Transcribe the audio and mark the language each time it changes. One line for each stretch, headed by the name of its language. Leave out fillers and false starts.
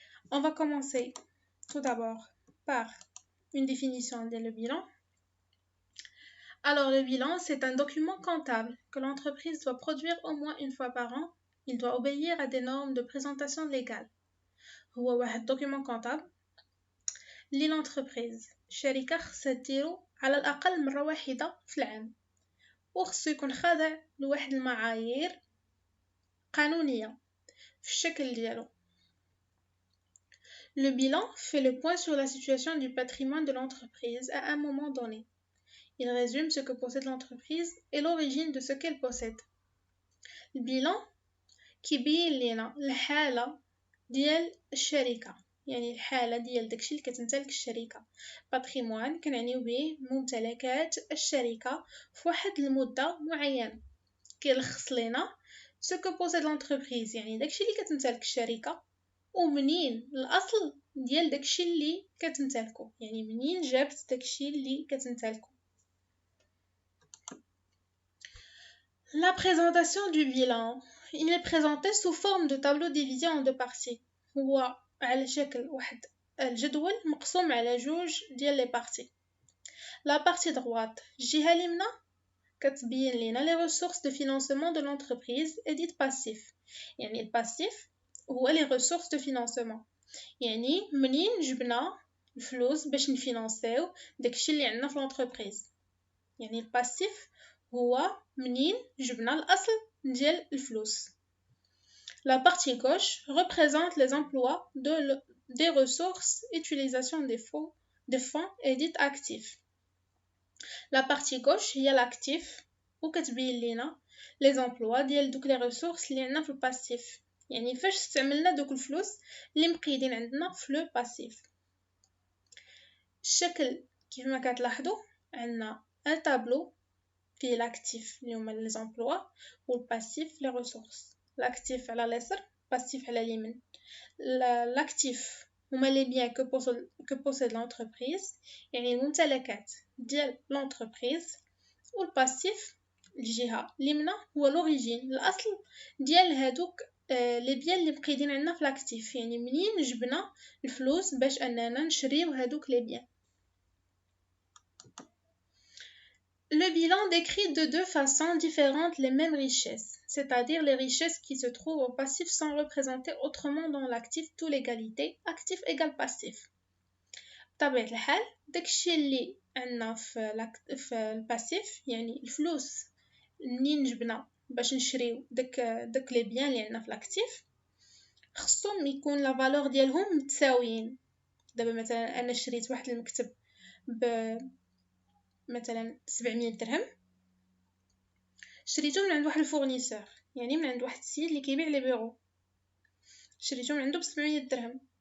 French: On va commencer tout d'abord par une définition de le bilan. Alors, le bilan, c'est un document comptable que l'entreprise doit produire au moins une fois par an. Il doit obéir à des normes de présentation légale.
Arabic: هو واحد
French: document comptable
Arabic: اللي l'entreprise الشركة خصها ديرو على الأقل مرة واحدة في العام وخصو يكون خاضع لواحد المعايير قانونية في الشكل ديالو.
French: Le bilan fait le point sur la situation du patrimoine de l'entreprise à un moment donné. Il résume ce que possède l'entreprise et l'origine de ce qu'elle possède.
Arabic: Le bilan كيبين لينا الحالة ديال الشركة، يعني الحالة ديال داكشي اللي كتمتلك الشركة. باتريموان كنعنيو به ممتلكات الشركة في واحد المدة معينة كيلخص لينا
French: سو كو بوسيد لونتربريز،
Arabic: يعني داكشي اللي كتمتلك الشركة ومنين الاصل ديال داكشي اللي كتمتلكو، يعني منين جابت داكشي اللي كتمتلكو.
French: La présentation du bilan. Il est présenté sous forme de tableau divisé en deux parties.
Arabic: هو على شكل واحد الجدول مقسوم على جوج ديال لي بارتي.
French: La partie droite
Arabic: الجهة اليمنى كتبين لينا
French: les ressources de financement de l'entreprise et dite passif.
Arabic: يعني الباسيف هو
French: les ressources de financement،
Arabic: يعني منين جبنا الفلوس باش نفينانسيو داكشي اللي عندنا في l'entreprise. يعني الباسيف هو منين جبنا الأصل ديال الفلوس.
French: La partie gauche représente les emplois des ressources, utilisation des fonds et dite actifs. La partie gauche
Arabic: هي l'actif وكتبين لينا les emplois ديال دوك les ressources اللي عندنا في الباسيف، يعني فاش استعملنا دوك الفلوس اللي مقيدين عندنا في لو باسيف. الشكل كيف ما كتلاحظوا عندنا un tableau فيه l'actif اللي هما les emplois والباسيف les ressources. L'actif على اليسار passif على اليمين. l'actif هما
French: les biens que possède l'entreprise،
Arabic: يعني الممتلكات ديال l'entreprise، والباسيف الجهة اليمنى هو l'origine الأصل ديال هادوك les biens اللي مقيدين عندنا في l'actif، يعني منين جبنا الفلوس باش أننا نشريو هادوك les biens.
French: Le bilan décrit de deux façons différentes les mêmes richesses, c'est-à-dire les richesses qui se trouvent au passif sont représentées autrement dans l'actif tout l'égalité, actif égale passif.
Arabic: بطبيعة الحال داكشي اللي عندنا في الباسيف، يعني الفلوس منين جبنا باش نشريو داك لي بيان اللي عندنا في الاكتيف خصهم يكون لا فالور ديالهم متساويين. دابا مثلا انا شريت واحد المكتب مثلا 700 درهم، شريته من عند واحد الفورنيسور، يعني من عند واحد السيد اللي كيبيع لي بيرو، شريته من عنده ب 700 درهم.